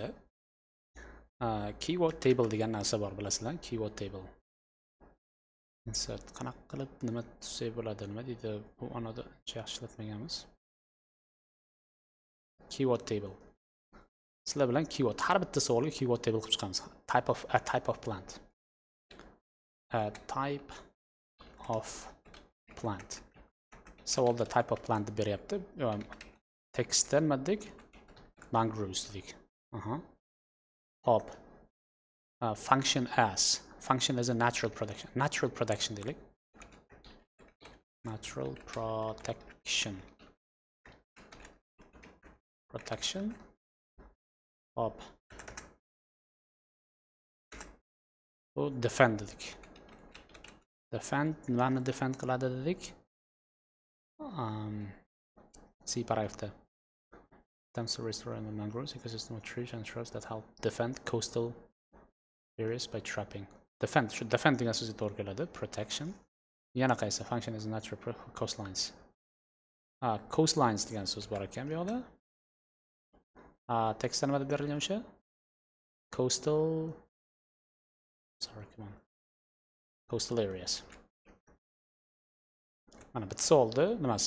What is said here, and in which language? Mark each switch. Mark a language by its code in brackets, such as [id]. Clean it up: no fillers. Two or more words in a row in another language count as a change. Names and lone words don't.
[en] Keyword table [uz] degan narsa bor, bilasizlar? [en] Keyword table. [uz] Insert qanaqa qilib nima tuzsak bo'ladi? Nima deydi? Bu anada yaxshi ishlatmaganmiz. [en] Keyword table. [uz] Sizlar bilan keyword, har bitta savolga [en] keyword table [uz] qilib chiqamiz. [en] Type of plant. A type of plant. [uz] Savolda [en] type of plant [uz] deb beryapti. Textdan nima dedik? Mangroves dedik. Hop. [en] Function as. Function as a natural production. Natural production dedik. Natural protection. [uz] Hop. Bu defend dedik. Defend, nimani defend qiladi dedik? C paragrafda. [en] Attempts to restore the mangroves ecosystem of trees and shrubs that help defend coastal areas by trapping. Defend, [uz] shu defend degan so'zga to'g'ri keladi. Protection. Yana qaysi? [en] Function is natural coastlines. [uz] Coastlines degan so'z bor ekan bu yoqda. Tekstda nima deb berilgan o'sha? [en] Coastal areas. [uz] Mana bitta savolda nimasi?